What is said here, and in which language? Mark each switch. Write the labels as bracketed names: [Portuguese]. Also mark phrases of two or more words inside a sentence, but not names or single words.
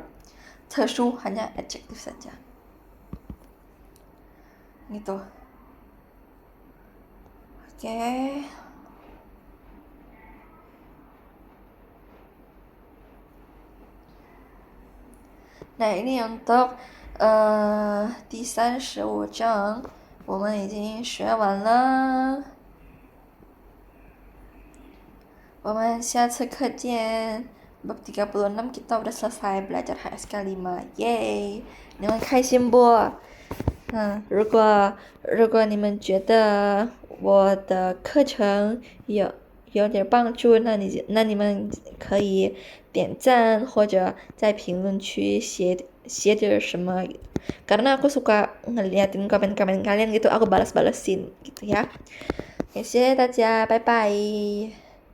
[Indonesian] 特殊 hanya adjective saja. Gitu. Oke. Nah, ini untuk [Chinese] 第35章我们已经学完了，我们下次课见。 [Indonesian] Bab 36 kita udah selesai belajar HSK 5. Yeay, [Chinese] 你们开心不？如果你们觉得我的课程有点帮助，那你们可以点赞或者在评论区写点什么 [Indonesian] karena aku suka ngeliatin komen-komen kalian gitu, aku balas-balesin gitu ya. [Chinese] 谢谢大家，拜拜。